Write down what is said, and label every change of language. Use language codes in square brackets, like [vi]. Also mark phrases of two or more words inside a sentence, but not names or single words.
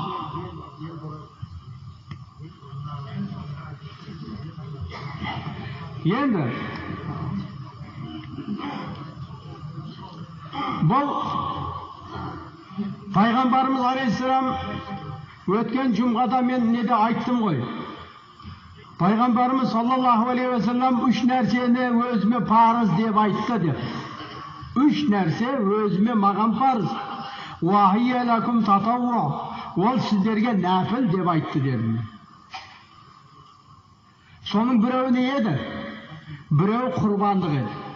[kk] Енді бұл пайғамбарымыз алейхиссалам өткен жұмғада мен неде айттым ғой. Пайғамбарымыз [ar] صلى الله عليه وسلم [kk] үш нәрсені өзіме парыз деп айтты деп. Үш нәрсе өзіме маған парыз. [ar] وهي لكم تطوع. [kk] Ол сіздерге нәпіл деп айтты дедім. Соның біреуі не еді? Біреуі құрбандық еді.